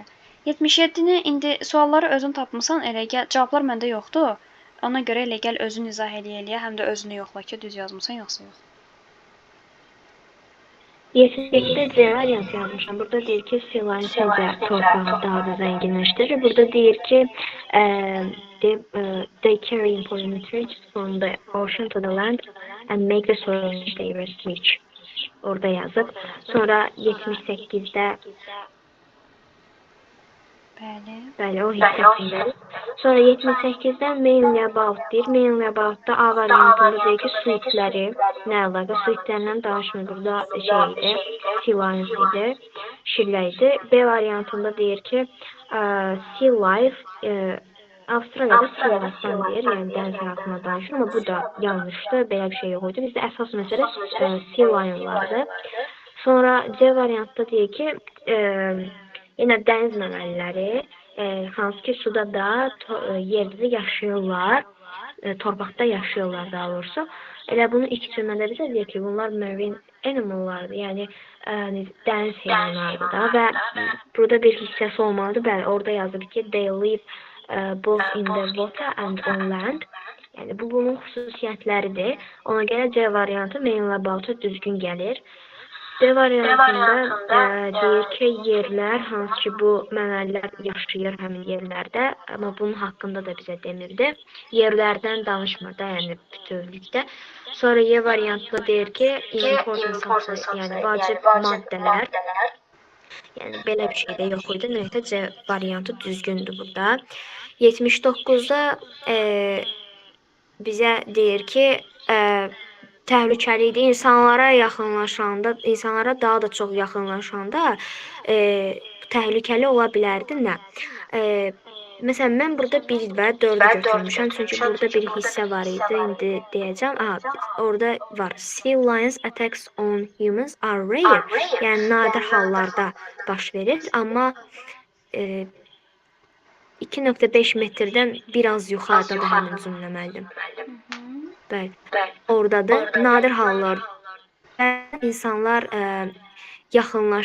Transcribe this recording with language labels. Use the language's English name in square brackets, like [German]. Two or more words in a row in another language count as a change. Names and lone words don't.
[Azerbaijani] 77-ni indi sualları özün tapmısan, elə gəl cavablar məndə yoxdur. Ona görə elə gəl özün izah eləyə, həm də özünü yoxla ki, düz yazmısan yoxsa yox. 78-də C variantı yazmışam. Burada deyir ki, C-line sizə torpağı daha da zənginləşdirir. Burada deyir ki, [English] they carry important nutrients from the ocean to the land and make the soil they rich. [Azerbaijani] Orada yazıb. Sonra 78-də Bəli, o hissəsində. Sonra 78-dən [English] mainly about [Azerbaijani] deyir. [English] Mainly about- [Azerbaijani] da A variantında deyir ki, suitləri, nə əlaqə, suitlərindən danışmır. Burada idi, sea-lions idi, şirlər idi. B variantında deyir ki, [English] sea life, [Azerbaijani] Avstraliyada [English] sea life- [Azerbaijani] dan deyir, yəni dəniz həyatına danışır, amma bu da yanlışdır, belə bir şey yox idi. Bizdə əsas məsələ [English] sea lion- [Azerbaijani] lardır. Sonra C variantda deyir ki, yenə dəniz məməliləri, hansı ki suda da yerdə yaşayırlar, torpaqda yaşayırlar daha doğrusu. Elə bunu ilk cümlədə bizə deyir ki, bunlar [English] marine animallardır, [Azerbaijani] yəni dəniz heyvanlarıdır da və burada bir hissəsi olmalıdır. Bəli, orada yazır ki, [English] they live both in the water and on land. [Azerbaijani] Yəni bu bunun xüsusiyyətləridir. Ona görə C variantı [English] mainly about- [Azerbaijani] a düzgün gəlir. D variantında deyir ki, yerlər, hansı ki bu məməlilər yaşayır həmin yerlərdə, amma bunun haqqında da bizə demirdi. Yerlərdən danışmır da, yəni bütövlükdə. Sonra Y variantında deyir ki, [English] important substance, [Azerbaijani] yəni vacib maddələr. Yəni belə bir şey də yox idi. Ümumiyyətlə C variantı düzgündür burada. 79-da bizə deyir ki, təhlükəli idi. İnsanlara daha da çox yaxınlaşanda təhlükəli ola bilərdi. Nə? Məsələn, mən burada 1 və 4-ü götürmüşəm, çünki burada bir hissə var idi. İndi deyəcəm. Orada var. [English] Sea lions attacks on humans are rare. [Azerbaijani] Yəni nadir hallarda baş verir, amma 2.5 metrdən biraz yuxarıda da həmin cümlə müəllim. Bəli. Oradadır. Nadir hallar. İnsanlar yaxınlaş.